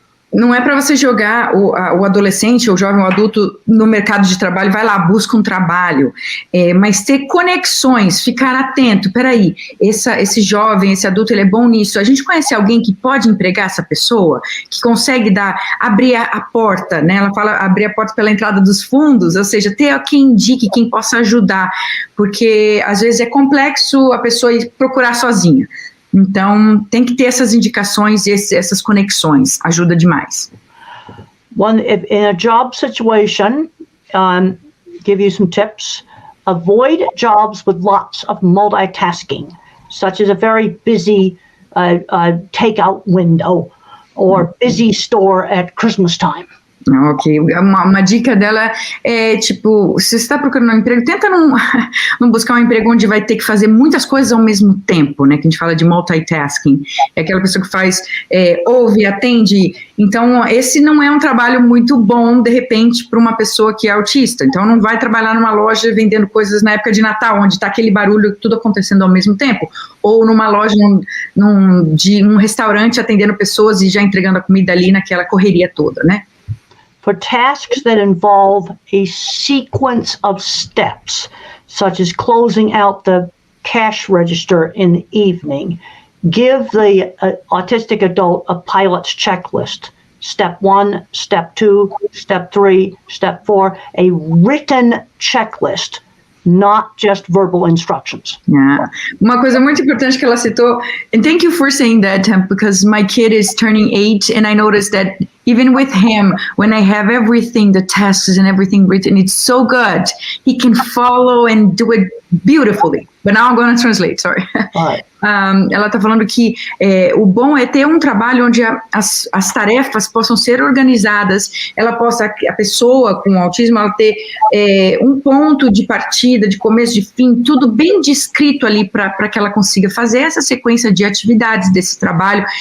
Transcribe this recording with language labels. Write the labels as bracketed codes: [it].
[pt] Não é para você jogar o adolescente, ou jovem, ou adulto no mercado de trabalho, vai lá, busca um trabalho, mas ter conexões, ficar atento, peraí, esse jovem, esse adulto, ele é bom nisso, a gente conhece alguém que pode empregar essa pessoa, que consegue abrir a porta, né, ela fala abrir a porta pela entrada dos fundos, ou seja, ter quem indique, quem possa ajudar, porque às vezes é complexo a pessoa ir procurar sozinha. Então, tem que ter essas indicações e essas conexões, ajuda demais. [en] In a job situation, give you some tips. Avoid jobs with lots of multitasking, such as a very busy takeout window or busy store at Christmas time. [pt] Ok, uma dica dela é, tipo, se você está procurando um emprego, tenta não buscar um emprego onde vai ter que fazer muitas coisas ao mesmo tempo, né, que a gente fala de multitasking, é aquela pessoa que faz, ouve, atende, então esse não é um trabalho muito bom, de repente, para uma pessoa que é autista, então não vai trabalhar numa loja vendendo coisas na época de Natal, onde está aquele barulho, tudo acontecendo ao mesmo tempo, ou numa loja, de um restaurante atendendo pessoas e já entregando a comida ali naquela correria toda, né. [en] For tasks that involve a sequence of steps, such as closing out the cash register in the evening, give the autistic adult a pilot's checklist. Step 1, Step 2, Step 3, Step 4, a written checklist, not just verbal instructions. Yeah. [pt] Uma coisa muito importante que ela citou, [en] and thank you for saying that, Temp, because my kid is turning 8, and I noticed that even with him, when I have everything, the tests and everything written, it's so good. He can follow and do it beautifully. But now I'm going to translate, sorry. Right. [pt] Ela está falando que o bom é ter um trabalho onde as tarefas possam ser organizadas, a pessoa com autismo, ela ter um ponto de partida, de começo, de fim, tudo bem descrito ali para que ela consiga fazer essa sequência de atividades desse trabalho.